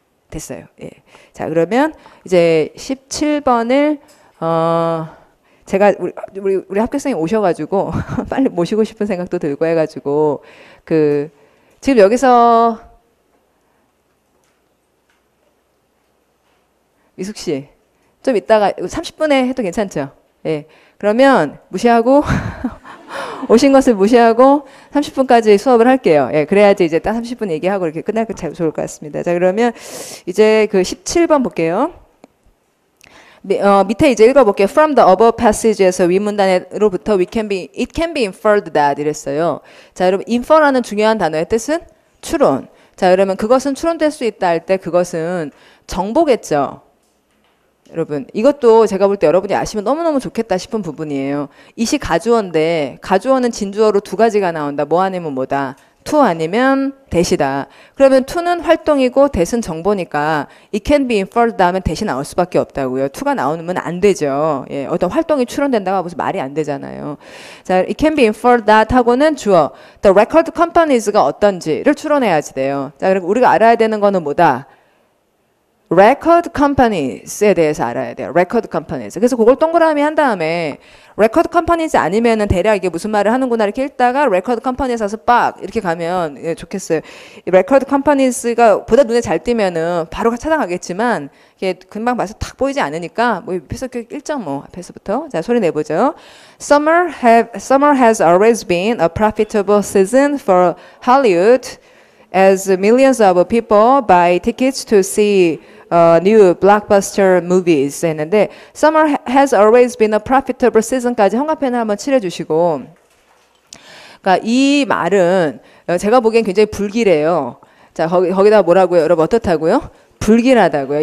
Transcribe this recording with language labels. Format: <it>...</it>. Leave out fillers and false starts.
<ko>됐어요. 예. 자, 그러면 이제 17번을 제가 우리 학교생이 오셔가지고 빨리 모시고 싶은 생각도 들고 해가지고 지금 여기서 미숙 씨 좀 이따가 30분에 해도 괜찮죠? 예. 그러면 무시하고 오신 것을 무시하고 30분까지 수업을 할게요. 예, 그래야지 이제 딱 30분 얘기하고 이렇게 끝날 거 좋을 것 같습니다. 자, 그러면 이제 그 17번 볼게요. 밑에 이제 읽어볼게요.</ko> <en>From the above passage</en> <ko>에서 윗문단으로부터</ko> <en>it can be inferred that</en> <ko>이랬어요. 자, 여러분 infer라는 중요한 단어의 뜻은 추론. 자, 그러면 그것은 추론될 수 있다 할 때 그것은 정보겠죠. 여러분 이것도 제가 볼 때 여러분이 아시면 너무너무 좋겠다 싶은 부분이에요. 이시 가주어인데 가주어는 진주어로 두 가지가 나온다. 뭐 아니면 뭐다. to 아니면 that이다. 그러면 to는 활동이고 that은 정보니까</ko> <en>it can be inferred</en> <ko>다음에 that이 나올 수밖에 없다고요. to가 나오면 안 되죠. 예, 어떤 활동이 추론된다고 무슨 말이 안 되잖아요. 자,</ko> <en>it can be inferred that</en> <ko>하고는 주어</ko> <en>the record companies</en> <ko>가 어떤지를 추론해야지 돼요. 자, 그리고 우리가 알아야 되는 거는 뭐다. record companies에 대해서 알아야 돼요. record companies. 그래서 그걸 동그라미 한 다음에 record companies 아니면은 대략 이게 무슨 말을 하는구나 이렇게 읽다가 record companies에서 빡 이렇게 가면 예, 좋겠어요. record companies가 보다 눈에 잘 띄면은 바로 찾아가겠지만 이게 금방 봐서 탁 보이지 않으니까 뭐 옆에서 1.5 앞에서부터 자 소리 내보죠.</ko> <en>Summer has always been a profitable season for Hollywood. As millions of people buy tickets to see new blockbuster movies</en> <ko>했는데</ko> <en>summer has always been a profitable season</en> <ko>까지 형광펜을 한번 칠해주시고 그러니까 이 말은 제가 보기엔 굉장히 불길해요. 자, 거기다 뭐라고요? 여러분 어떻다고요? 불길하다고요.</ko>